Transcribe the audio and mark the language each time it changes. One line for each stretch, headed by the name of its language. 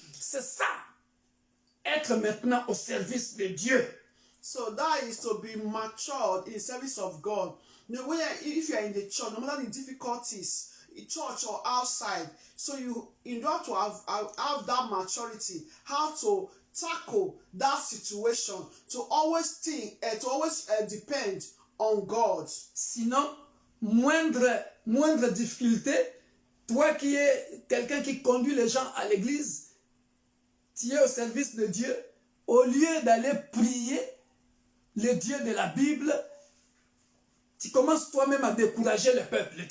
French: C'est ça, être maintenant au service de Dieu.
English: So that is to be matured in service of God. You know, if you are in the church, no matter the difficulties, in church or outside, so you order to have that maturity, how to tackle that situation, to always think, to always depend on God.
French: Sinon, moindre difficulté, toi qui es quelqu'un qui conduit les gens à l'église, tu es au service de Dieu, au lieu d'aller prier le Dieu de la Bible, tu commences toi-même à décourager le peuple.